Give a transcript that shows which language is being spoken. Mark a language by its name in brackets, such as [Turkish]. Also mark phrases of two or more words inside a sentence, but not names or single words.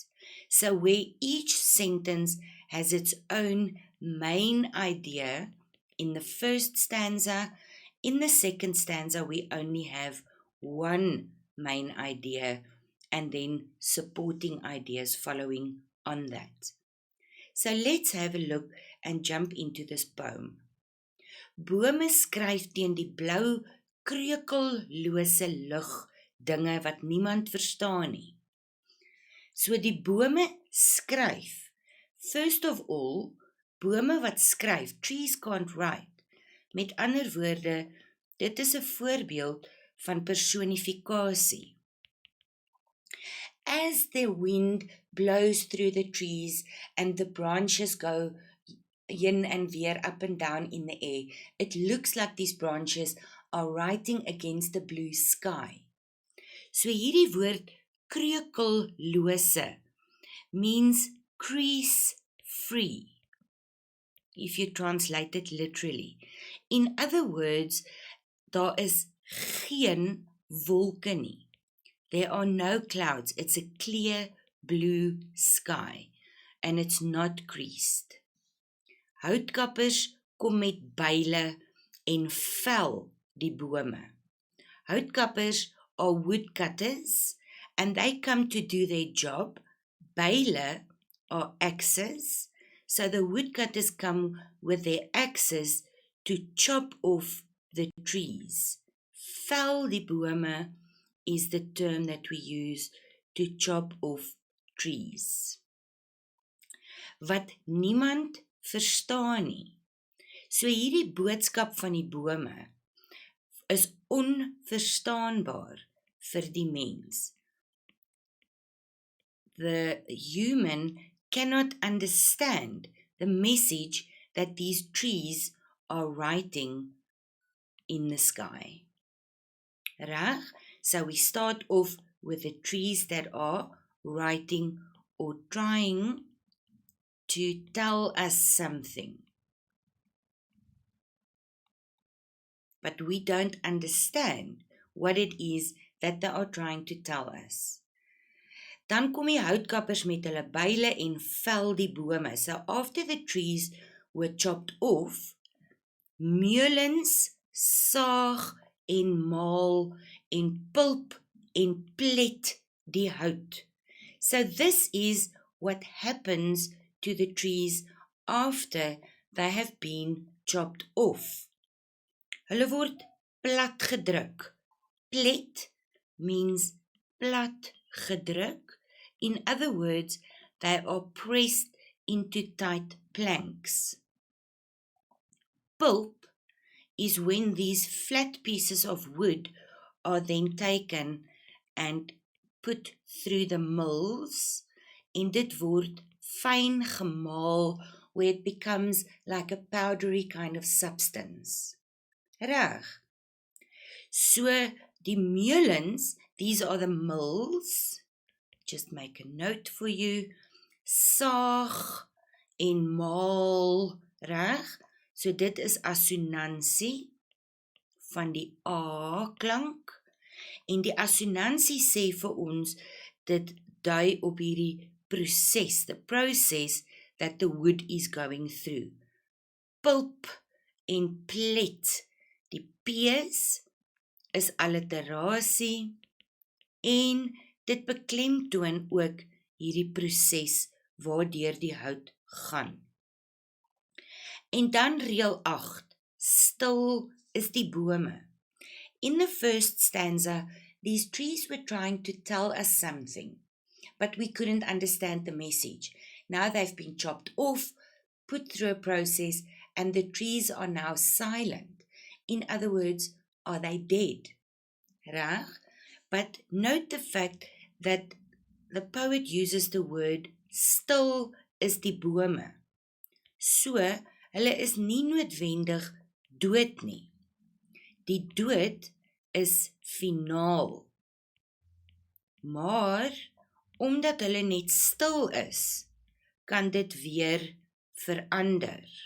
[English] So where each sentence has its own main idea in the first stanza, in the second stanza we only have one main idea and then supporting ideas following on that. So let's have a look and jump into this poem. [Afrikaans] Bome skryf teen die blou kreukellose lug dinge wat niemand verstaan nie. So die bome skryf. [English] First of all, [Afrikaans] bome wat skryf, [English] trees can't write. [Afrikaans] Met ander woorde, dit is 'n voorbeeld van personifikasie. [English] As the wind blows through the trees and the branches go yin and weer up and down in the air, it looks like these branches are writing against the blue sky. So [Afrikaans] hierdie woord kreukellose [English] means crease free, if you translate it literally. In other words, [Afrikaans] daar is geen wolke nie. [English] There are no clouds. It's a clear blue sky and it's not creased. [Afrikaans] Houtkappers kom met byle en vel die bome. [English] Houtkappers are woodcutters and they come to do their job. Byle are axes, so the woodcutters come with their axes to chop off the trees. [Afrikaans] Vel die bome [English] is the term that we use to chop off trees. [Afrikaans] Wat niemand verstaan nie. So hierdie boodskap van die bome is onverstaanbaar vir die mens. [English] The human cannot understand the message that these trees are writing in the sky. [Afrikaans] Reg? [English] So we start off with the trees that are writing or trying to tell us something. But we don't understand what it is that they are trying to tell us. [Afrikaans] Dan kom die houtkappers met hulle byle en vel die bome. [English] So after the trees were chopped off, [Afrikaans] meulens saag en maal en pulp en plet die hout. [English] So this is what happens to the trees after they have been chopped off. [Afrikaans] Hulle word plat gedruk. Plet means plat gedruk. [English] In other words, they are pressed into tight planks. Pulp is when these flat pieces of wood are then taken and put through the mills, [Afrikaans] en dit word fyn gemaal, [English] where it becomes like a powdery kind of substance. [Afrikaans] Reg. So, die meulens, [English] these are the mills, just make a note for you, [Afrikaans] saag en maal, reg? So dit is assonansie van die A klank, en die assonansie sê vir ons, dit dui op hierdie proses, [English] the process that the wood is going through. [Afrikaans] Pulp en plet, die P's is alliterasie, en dit beklemtoon ook hierdie proses waardeur die hout gaan. En dan reël 8, stil is die bome. [English] In the first stanza, these trees were trying to tell us something, but we couldn't understand the message. Now they've been chopped off, put through a process, and the trees are now silent. In other words, are they dead? Reg? But note the fact that the poet uses the word [Afrikaans] stil is die bome. So, hulle is nie noodwendig dood nie. Die dood is finaal. Maar, omdat hulle net stil is, kan dit weer verander.